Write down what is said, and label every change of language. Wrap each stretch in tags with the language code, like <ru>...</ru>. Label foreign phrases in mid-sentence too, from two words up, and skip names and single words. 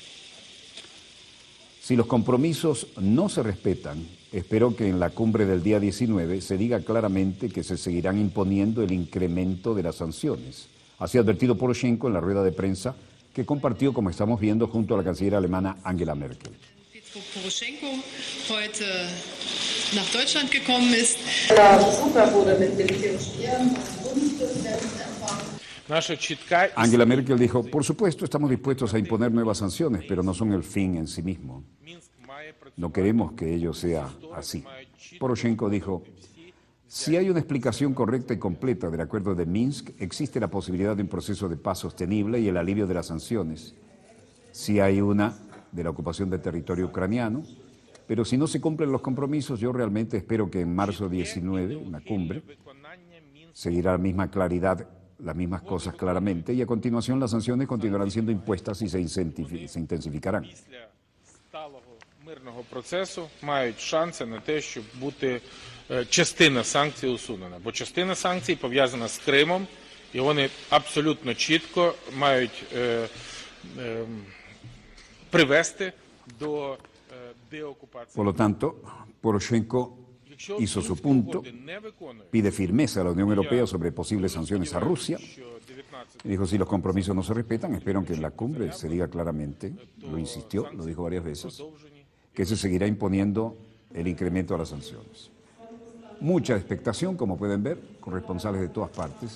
<es>Si los compromisos no se respetan, espero que en la cumbre del día 19 se diga claramente que se seguirán imponiendo el incremento de las sanciones. Así ha advertido Poroshenko en la rueda de prensa que compartió, como estamos viendo, junto a la canciller alemana Angela Merkel.</es> <de>Poroshenko heute nach Deutschland gekommen ist.</de> <es>Angela Merkel dijo, por supuesto, estamos dispuestos a imponer nuevas sanciones, pero no son el fin en sí mismo. No queremos que ello sea así. Poroshenko dijo, si hay una explicación correcta y completa del acuerdo de Minsk, existe la posibilidad de un proceso de paz sostenible y el alivio de las sanciones. Si hay una de la ocupación del territorio ucraniano, pero si no se cumplen los compromisos, yo realmente espero que en marzo 19, en la cumbre, seguirá la misma claridad, las mismas cosas claramente, y a continuación las sanciones continuarán siendo impuestas y se intensificarán.</es> <uk>Мирного процесу мають шанси на те, щоб бути частина санкцій усунена. Бо частина санкцій пов'язана з Кримом, і вони абсолютно чітко мають привести до деокупації.</uk> <es>Por lo tanto, Poroshenko</es> <uk>Якщо</uk> <es>hizo su</es> <uk>Мінські</uk> <es>punto,</es> <uk>угоди не виконують,</uk> <es>pide firmeza a la Unión Europea sobre posibles sanciones a Rusia.</es> <uk>що 19</uk> <es>Y dijo, si los compromisos no se respetan, espero que en la cumbre se diga claramente, lo insistió, lo dijo varias veces,</es> <uk>продовжені.</uk> <es>que se seguirá imponiendo el incremento a las sanciones. Mucha expectación, como pueden ver, con responsables de todas partes.</es>